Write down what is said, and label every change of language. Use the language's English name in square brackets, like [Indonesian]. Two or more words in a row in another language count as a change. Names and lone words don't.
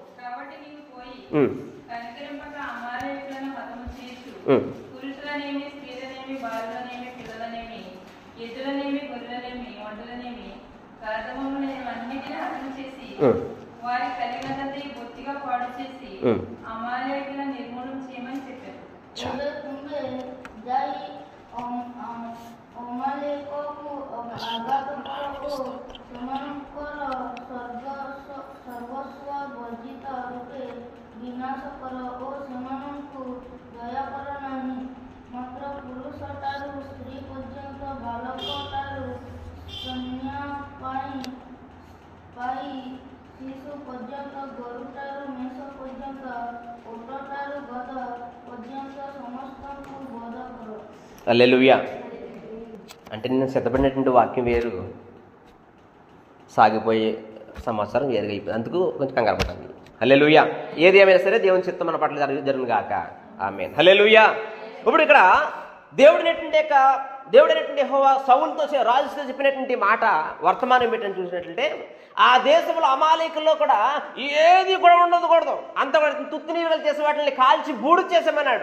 [Telugu] పురుషులనేమి, స్త్రీలనేమి, బాలులనేమి, పిల్లలనేమి, ఎద్దులనేమి, గొర్రెలనేమి, ఒంటలనేమి, రథములనేమి అన్నిటిని హతం చేసి వారి కలిగినదంతా బొత్తిగా పాడు చేసి అమాలేకులను నిర్మూలన చేయమని చెప్పారు. [Odia] ବିନାଶ କର ଓ ସେମାନଙ୍କୁ ଦୟା କର ନାହିଁ। ମାତ୍ର ପୁରୁଷଠାରୁ ସ୍ତ୍ରୀ ପର୍ଯ୍ୟନ୍ତ, ବାଳକଠାରୁ କନ୍ୟା ପାଇ ଶିଶୁ ପର୍ଯ୍ୟନ୍ତ, ଗୋରୁଠାରୁ ମେଷ ପର୍ଯ୍ୟନ୍ତ, ଓଟଠାରୁ ଗଧ ପର୍ଯ୍ୟନ୍ତ ସମସ୍ତଙ୍କୁ ବଧ କର। [Telugu] హల్లెలూయా. అంటే నేను సిద్ధపడినటువంటి వాక్యం వేరు, సాగిపోయే సమాచారం వేరుగా అయిపోయింది. అందుకు కొంచెం కంగారు పడ్డాను. హల్లెలూయా. ఏది ఏమైనా సరే దేవుని చిత్తం మన పట్ల జరుగును గాక. ఆమేన్. హల్లెలూయా. ఇప్పుడు ఇక్కడ దేవుడైనటువంటి యెహోవా సౌలుతో రాజుతో చెప్పినటువంటి మాట వర్తమానం ఏంటని చూసినట్లయితే, ఆ దేశంలో అమాలేకుల్లో కూడా ఏది కూడా ఉండకూడదు, అంత తుత్తి నీరులు చేసే వాటిని కాల్చి బూడు చేసామన్నాడు.